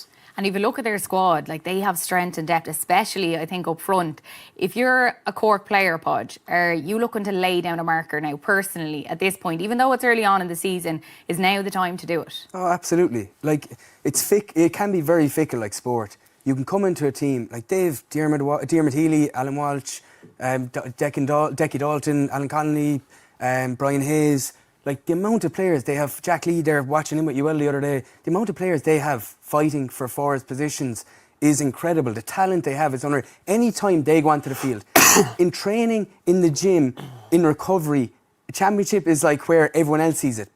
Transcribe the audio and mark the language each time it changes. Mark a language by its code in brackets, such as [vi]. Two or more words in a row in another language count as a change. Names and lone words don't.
[en] And if you look at their squad, like, they have strength and depth, especially, I think, up front. If you're a Cork player, Podge, are you looking to lay down a marker now, personally, at this point, even though it's early on in the season, is now the time to do it? Oh, absolutely. Like, it can be very fickle, like sport. You can come into a team, like Dave, Diarmid Healy, Alan Walsh, Decky Dalton, Alan Connolly, Brian Hayes. Like, the amount of players they have, Jack Lee there watching him with UL the other day, the amount of players they have fighting for forwards positions is incredible. The talent they have is unreal. Any time they go onto the field, in training, in the gym, in recovery, the championship is like where everyone else sees it.